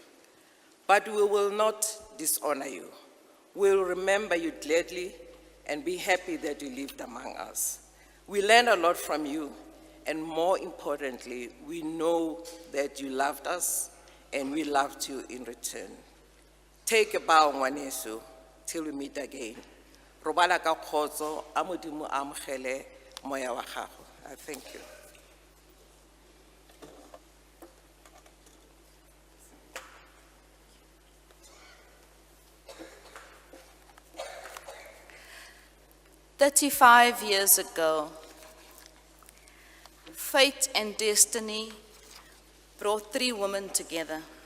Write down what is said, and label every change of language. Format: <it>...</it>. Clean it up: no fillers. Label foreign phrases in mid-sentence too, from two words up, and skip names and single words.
<en>But we will not dishonor you. We will remember you gladly and be happy that you lived among us. We learned a lot from you, and more importantly, we know that you loved us and we loved you in return. Take a bow, ngwaneso, till we meet again.</en> <tn>Robala ka kgotso, a Modimo a amogele moya wa gago.</tn> <en>I thank you. "35 years ago, fate and destiny brought 3 women together.</en>